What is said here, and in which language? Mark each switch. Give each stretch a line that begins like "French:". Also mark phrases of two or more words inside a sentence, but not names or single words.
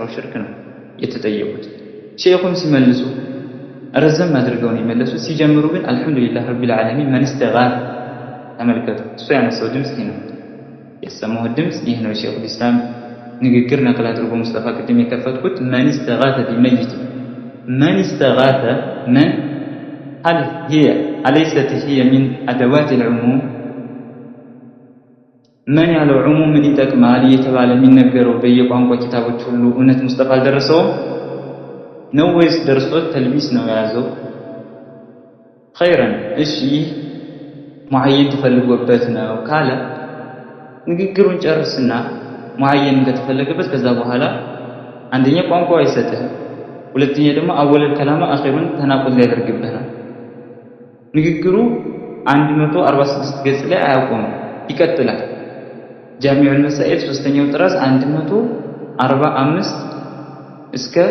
Amharic: ሽርክ ነው የተጠየቁት። ሼኹም ሲመልሱ ረዘም አድርገው ነው የመለሱት። ሲጀምሩ ግን
Arabic: الحمد لله رب العالمين من استغاث
Amharic: ተመልከቱ። እሱ ያነሳው ድምፅ ይህ ነው የሰማው ድምፅ ይህ ነው። ሼኹል ኢስላም ንግግር ነቅል አድርጎ ሙስጠፋ ቅድም የከፈትኩት
Arabic: من استغاث بميت من استغاث من هل هي أليست هي من أدوات العموم
Amharic: من ያለው ዑሙም ምን ይጠቅማል እየተባለ የሚነገረው በየቋንቋ ኪታቦች ሁሉ እውነት ሙስጠፋ አልደረሰውም ነው ወይስ ደርሶት ተልቢስ ነው የያዘው? ኸይረን እሺ ሙዐየን ተፈልጎበት ነው ካለ ንግግሩን ጨርስና ሙዐየን ከተፈለገበት ከዛ በኋላ አንደኛ ቋንቋ አይሰጥህም፣ ሁለተኛ ደግሞ
Arabic: أول الكلام آخره تناقض
Amharic: ሊያደርግብህ ነው። ንግግሩ 146 ገጽ ላይ አያቆምም፣ ይቀጥላል። ጃሚዑል መሳኢል 3ኛው ጥራዝ 145 እስከ